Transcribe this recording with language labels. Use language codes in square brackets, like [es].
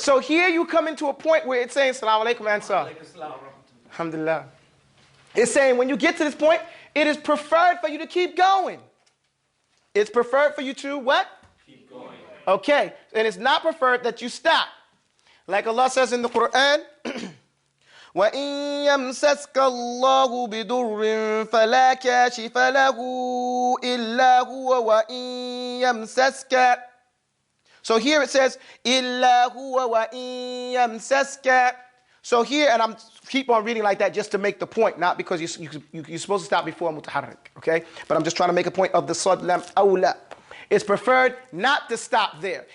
[en] So here you come into a point where it's saying, Salaam alaikum ansar. Alhamdulillah. It's saying when you get to this point, it is preferred for you to keep going. It's preferred for you to what? Keep going. Okay. And it's not preferred that you stop. Like Allah says in the Quran, [ar] وَإِن يَمْسَسْكَ اللَّهُ بِضُرٍّ فَلَا كَاشِفَ لَهُ إِلَّا هُوَ وَإِن يَمْسَسْكَ. [en] So here it says, [ar] إِلَّا هُوَ وَإِن يَمْسَسْكَ. [en] So here, and I'm keep on reading like that just to make the point, not because you're supposed to stop before mutaharrik, okay? But I'm just trying to make a point of the sad lam awla. It's preferred not to stop there.